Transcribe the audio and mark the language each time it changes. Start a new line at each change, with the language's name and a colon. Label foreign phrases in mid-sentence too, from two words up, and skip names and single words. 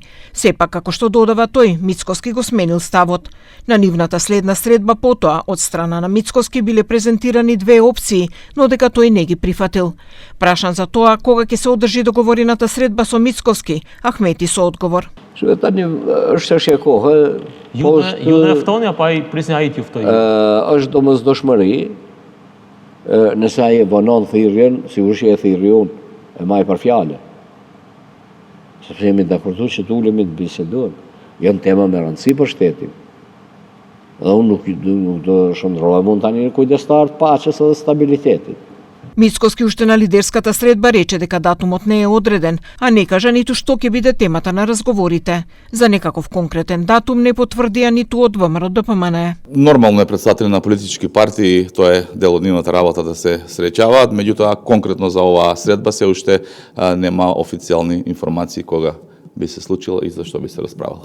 Macedonian: Сепак, како што додава тој, Мицкоски го сменил ставот. На нивната следна средба потоа од страна на Мицкоски биле презентирани две опции, но дека тој не ги прифатил. Прашан за тоа кога ќе се одржи договорената средба со Мицкоски, Ахмети со одговор.
Albanian: Tani është çështje kohe. Ju dhe ftoni apo ai prisni ai t'ju ftojë? Është domosdoshmëri. Nëse ai e vonon thirrjen, sigurisht e thirrji unë, e maj për fjalë. Sepse jemi dakordu që të ulemi të bisedojmë. Janë tema me rëndësi për shtetin. Dhe unë nuk do shndrohem unë tani në kujdestar të paqes dhe stabilitetit.
Macedonian: Мицкоски уште на лидерската средба рече дека датумот не е одреден, а не кажа ниту што ќе биде темата на разговорите. За некаков конкретен датум не потврдија ниту од ВМРО-ДПМНЕ. Нормално е претставители на политички партии, тоа е дел од нивната работа да се среќаваат, меѓутоа конкретно за оваа средба се уште нема официјални информации кога би се случило и за што би се расправало.